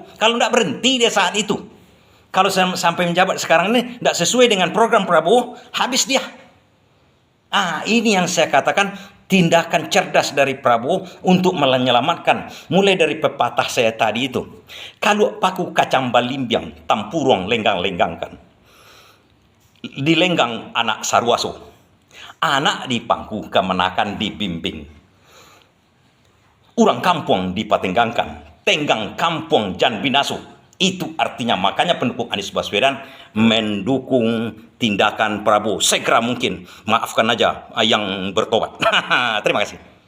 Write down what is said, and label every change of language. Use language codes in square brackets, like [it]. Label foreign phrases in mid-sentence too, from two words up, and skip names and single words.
[id] Kalau tidak berhenti dia saat itu. Kalau sampai menjabat sekarang ini tidak sesuai dengan program Prabowo, habis dia. Ini yang saya katakan tindakan cerdas dari Prabowo untuk menyelamatkan. Mulai dari pepatah saya tadi itu. [min] Kalau paku kacang balimbiang, tampuruang lenggang-lenggangkan. Dilenggang anak sarwaso. Anak di pangku kemenakan dibimbing. Urang kampung dipatenggangkan. Tenggang kampung jan binaso. [id] Itu artinya makanya pendukung Anies Baswedan mendukung tindakan Prabowo segera mungkin. Maafkan aja yang bertobat. Terima kasih.